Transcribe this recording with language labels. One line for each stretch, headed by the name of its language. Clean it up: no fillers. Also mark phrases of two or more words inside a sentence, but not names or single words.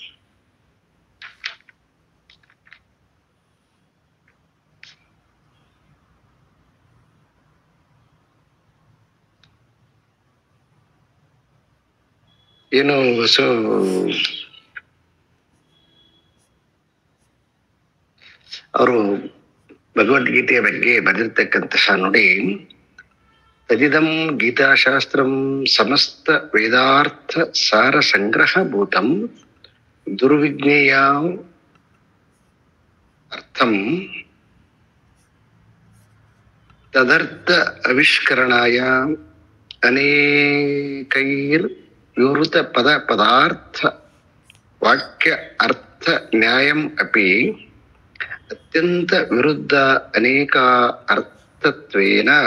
Kannada: ಏನು ಅವರು ಭಗವದ್ಗೀತೆಯ ಬಗ್ಗೆ ಬರೆದಿರ್ತಕ್ಕಂತಹ ನೋಡಿ,
Sanskrit: ತದಿದಂ ಗೀತಾಶಾಸ್ತ್ರಂ ಸಮಸ್ತ ವೇದಾರ್ಥ ಸಾರ ಸಂಗ್ರಹ ಭೂತಂ ದುರ್ವಿಜ್ಞೇಯ ಅರ್ಥಂ ತದರ್ಥ ಆವಿಷ್ಕರಣಾಯ ಅನೇಕೈರ್ ವಿವೃತ ಪದ ಪದಾರ್ಥ ವಾಕ್ಯ ಅರ್ಥ ನ್ಯಾಯಂ ಅಪಿ ಅತ್ಯಂತ ವಿರುದ್ಧ ಅನೇಕ ಅರ್ಥತ್ವೇನ